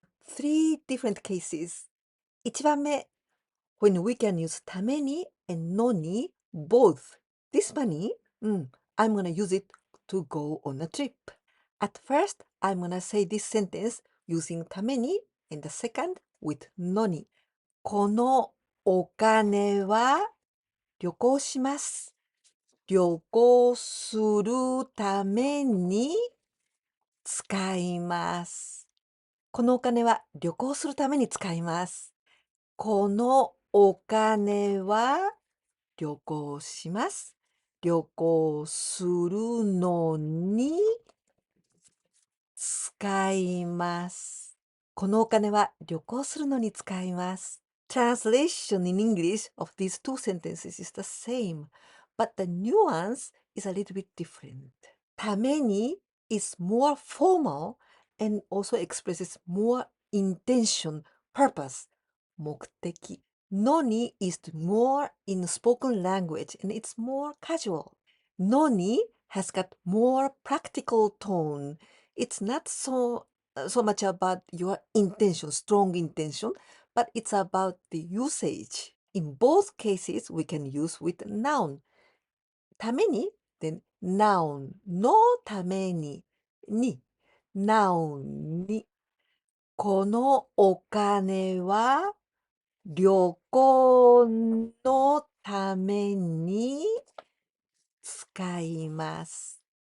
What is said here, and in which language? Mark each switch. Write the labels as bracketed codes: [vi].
[en] Three different cases. 1番目 when we can use ために and noni both. This money, I'm gonna use it to go on a trip. At first, I'm gonna say this sentence using ために and the second with noni. [ja] このお金は旅行します。旅行するために使います。このお金は旅行するために使います。このお金は旅行します。旅行するのに使います。このお金は旅行するのに使います。 [en] Translation in English of these two sentences is the same, but the nuance is a little bit different. ために is more formal and also expresses more intention, purpose, 目的。 Noni is more in spoken language and it's more casual. Noni has got more practical tone. It's not so much about your intention, strong intention, but it's about the usage. In both cases, we can use with noun. [ja] ために [en] then noun [ja] のために noun にこのお金は旅行のために使います。